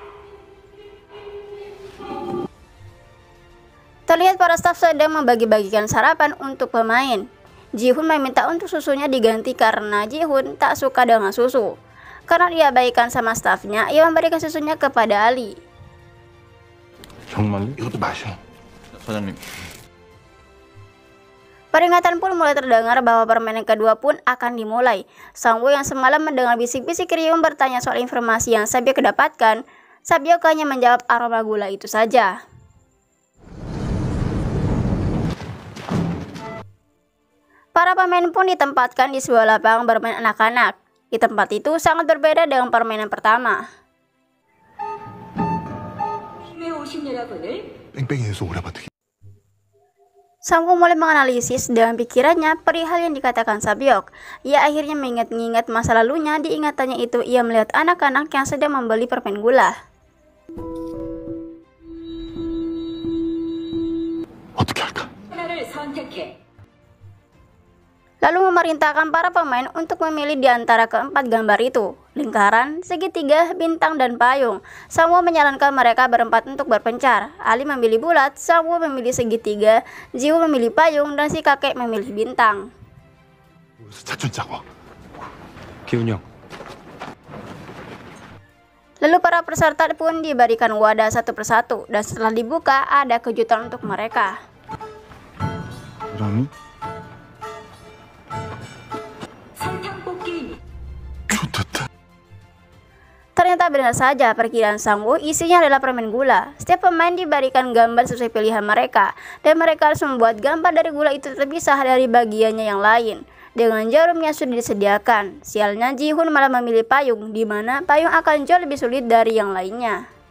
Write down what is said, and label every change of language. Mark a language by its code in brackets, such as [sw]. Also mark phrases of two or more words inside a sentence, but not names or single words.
[id] Terlihat para staf sedang membagi-bagikan sarapan untuk pemain. Ji-hoon meminta untuk susunya diganti karena Ji-hoon tak suka dengan susu. Karena diabaikan sama stafnya, ia memberikan susunya kepada Ali. [ko] 정말요? 이것도 마셔. 사장님. [id] Peringatan pun mulai terdengar bahwa permainan kedua pun akan dimulai. Sangwoo yang semalam mendengar bisik-bisik Ryung bertanya soal informasi yang Sebyok dapatkan. Sebyok hanya menjawab aroma gula itu saja. Para pemain pun ditempatkan di sebuah lapangan bermain anak-anak. Di tempat itu sangat berbeda dengan permainan pertama. [ko] 뺑뺑이에서 오래버티기. [id] Sangwoo mulai menganalisis dengan pikirannya perihal yang dikatakan Sebyok. Ia akhirnya mengingat-ingat masa lalunya. Di ingatannya itu ia melihat anak-anak yang sedang membeli permen gula. [ko] 어떻게 할까? [id] Lalu memerintahkan para pemain untuk memilih di antara keempat gambar itu, lingkaran, segitiga, bintang, dan payung. Sangwoo menyarankan mereka berempat untuk berpencar. Ali memilih bulat, Sangwoo memilih segitiga, Ji-hoon memilih payung, dan si kakek memilih bintang. [ko] 작전 짜고. 기훈이 형. [id] Lalu para peserta pun diberikan wadah satu persatu, dan setelah dibuka ada kejutan untuk mereka. [ko] 그러니? 좋겠다. [id] Ternyata ternyata benar saja perkiraan Sang-woo isinya adalah permen gula. Setiap pemain diberikan gambar sesuai pilihan mereka, dan mereka harus membuat gambar dari gula itu terpisah dari bagiannya yang lain. Dengan jarum yang sudah disediakan, sialnya Ji-hoon malah memilih payung, di mana payung akan jauh lebih sulit dari yang lainnya.